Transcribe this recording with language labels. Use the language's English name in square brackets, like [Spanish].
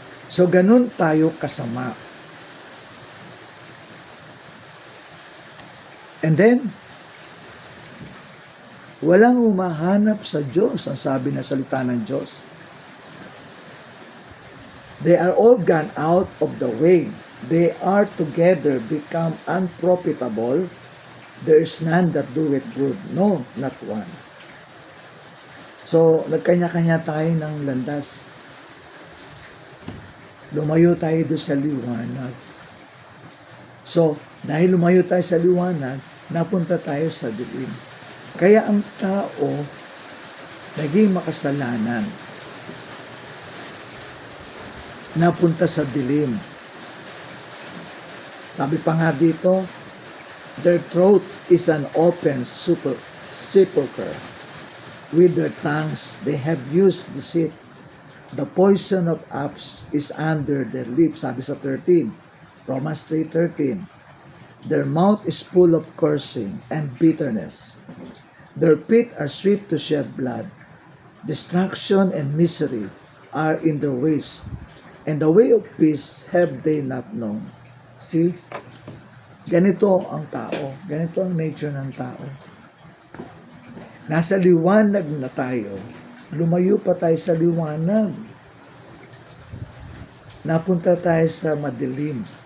[Filipino] So, ganun tayo kasama. And then, walang umahanap sa Diyos, ang sabi na salita ng Diyos. [English] They are all gone out of the way. They are together become unprofitable. There is none that doeth good. No, not one. [Filipino] So, nagkanya-kanya tayo ng landas. Lumayo tayo doon sa liwanag. So, dahil lumayo tayo sa liwanag, napunta tayo sa dilim. Kaya ang tao naging makasalanan, napunta sa dilim. Sabi pa nga dito, [English] their throat is an open sepulchre. With their tongues they have used deceit. The poison of apes is under their lips. [Filipino] Sabi sa 13, [English] Romans 3:13. Their mouth is full of cursing and bitterness. Their feet are swift to shed blood. Destruction and misery are in their ways, and the way of peace have they not known. [Filipino] See? Ganito ang tao. Ganito ang nature ng tao. Nasa liwanag na tayo. Lumayo pa tayo sa liwanag. Napunta tayo sa madilim.